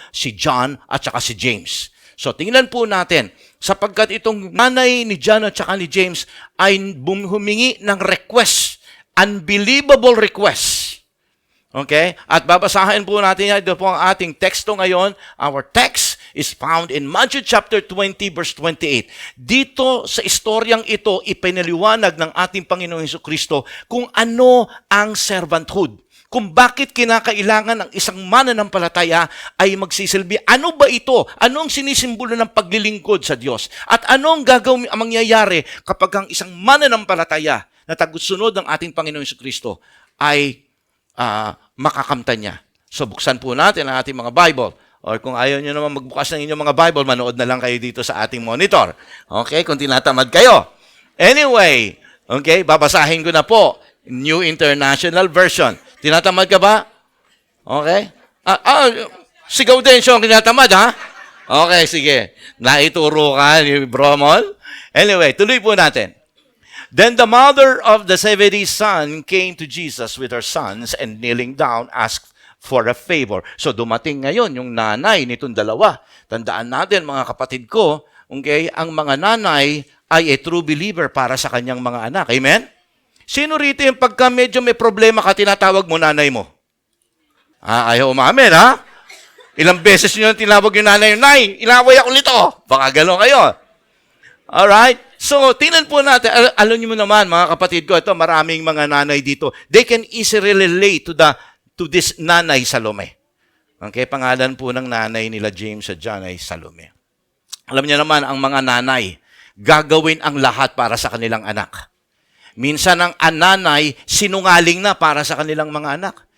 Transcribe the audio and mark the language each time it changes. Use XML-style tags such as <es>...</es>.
<tl>Si John at saka si James. So, tingnan po natin, sapagkat itong nanay ni John at saka ni James ay humingi ng request,</tl> <en>unbelievable request.</en> <tl>Okay? At babasahin po natin yan. Ito po ang ating teksto ngayon.</tl> <en>Our text is found in Matthew chapter 20, verse 28.</en> <tl>Dito sa istoryang ito, ipinaliwanag ng ating Panginoong Hesukristo kung ano ang servanthood. Kung bakit kinakailangan ng isang mananampalataya ay magsisilbi. Ano ba ito? Ano ang sinisimbolo ng paglilingkod sa Diyos? At ano ang gagawin ang mangyayari kapag ang isang mananampalataya na tagusunod ng ating Panginoong Jesucristo ay makakamtan niya? So buksan po natin ang ating mga Bible. Or kung ayaw nyo naman magbukas ng inyong mga Bible, manood na lang kayo dito sa ating monitor. Okay? Kung tinatamad kayo. Anyway, okay, babasahin ko na po. New International Version. Tinatamad ka ba? Okay? Sigaw din siya ang tinatamad, ha? Okay, sige. Naituro ka ni Bromol. Anyway, tuloy po natin.</tl> <en>Then the mother of the 70 son came to Jesus with her sons and kneeling down asked for a favor.</en> <tl>So dumating ngayon yung nanay nitong dalawa. Tandaan natin mga kapatid ko, okay, ang mga nanay ay</tl> <en>a true believer</en> <tl>para sa kanyang mga anak. Amen? Sino rito yung pagka medyo may problema ka, tinatawag mo nanay mo? Ayaw umamin, ha? Ilang beses nyo tinawag yung nanay, Nay, inaway ako nito. Baka gano'n kayo. Alright? So, tingnan po natin. Alam niyo mo naman, mga kapatid ko, ito, maraming mga nanay dito.</tl> <en>They can easily relate to this Nanay Salome.</en> <tl>Okay, pangalan po ng nanay nila James at John ay Salome. Alam niyo naman, ang mga nanay, gagawin ang lahat para sa kanilang anak. Minsan ang nanay, sinungaling na para sa kanilang mga anak.</tl>